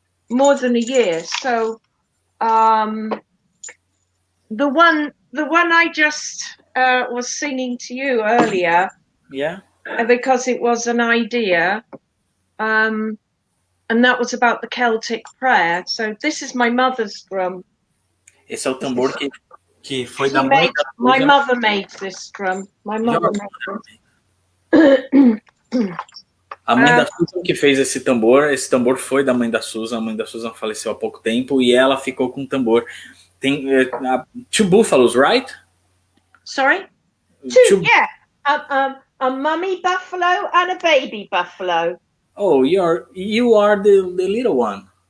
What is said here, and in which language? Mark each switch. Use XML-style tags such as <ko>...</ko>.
<en>So the one I just was singing to you earlier, yeah, because it was an idea, and that was about the Celtic prayer. So this is my mother's drum.</en> <pt>Esse é o tambor que foi da mãe da Susan.</pt> <en>My mother made this drum. My mother made this.</en> <pt>A mãe da Susan que fez esse tambor foi da mãe da Susan. A mãe da Susan faleceu há pouco tempo e ela ficou com o tambor.</pt> <en>Tem two buffaloes, right? Sorry? Two, yeah. A mummy buffalo and a baby buffalo. Oh, you are the little one.</en>